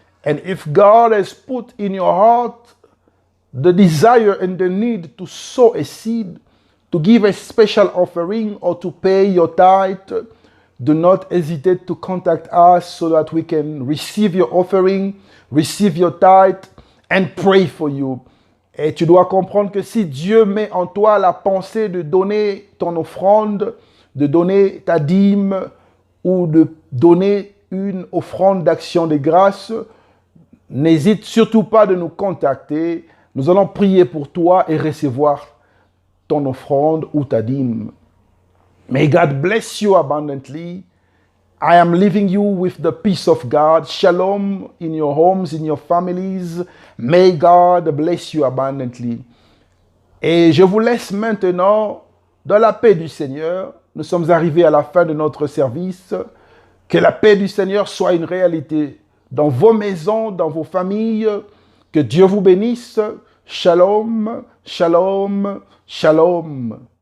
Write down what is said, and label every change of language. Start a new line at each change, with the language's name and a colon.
English: And if God has put in your heart the desire and the need to sow a seed, to give a special offering or to pay your tithe, do not hesitate to contact us so that we can receive your offering, receive your tithe, and pray for you.
French: Et tu dois comprendre que si Dieu met en toi la pensée de donner ton offrande, de donner ta dîme ou de donner une offrande d'action de grâce, n'hésite surtout pas de nous contacter. Nous allons prier pour toi et recevoir ton offrande ou ta dîme.
English: May God bless you abundantly. I am leaving you with the peace of God. Shalom in your homes, in your families. May God bless you abundantly.
French: Et je vous laisse maintenant dans la paix du Seigneur. Nous sommes arrivés à la fin de notre service. Que la paix du Seigneur soit une réalité dans vos maisons, dans vos familles. Que Dieu vous bénisse. Shalom, shalom, shalom.